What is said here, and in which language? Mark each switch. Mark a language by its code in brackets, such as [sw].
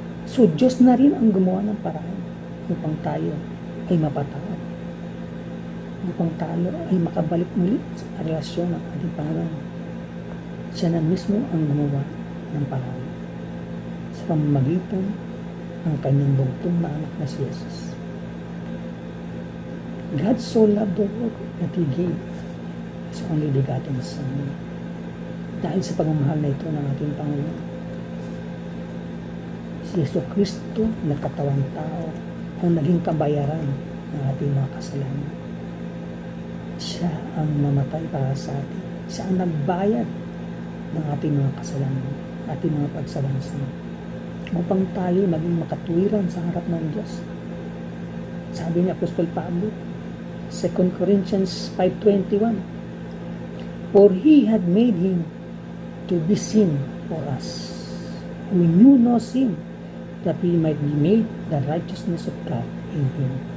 [tl] So, Diyos na rin ang gumawa ng paraan upang tayo ay mapatawad, upang tayo ay makabalik muli sa relasyon ng ating Panginoon. Siya na mismo ang gumawa ng paraan sa pamamagitan ng kanyang bugtong na anak na si Jesus. [en] God so loved the world that He gave His only begotten Son. [tl] Dahil sa pagmamahal na ito ng ating Panginoon, si Yesu Kristo na katawang tao ang naging kabayaran ng ating mga kasalanan. Siya ang namatay para sa atin. Siya ang nagbayad ng ating mga kasalanan, ating mga pagsalansan, upang tayo maging makatuwiran sa harap ng Diyos. Sabi ni Apostol Pablo, [en] 2 Corinthians 5:21, "For He had made Him to be sin for us, who knew no sin, that we might be made the righteousness of God in Him."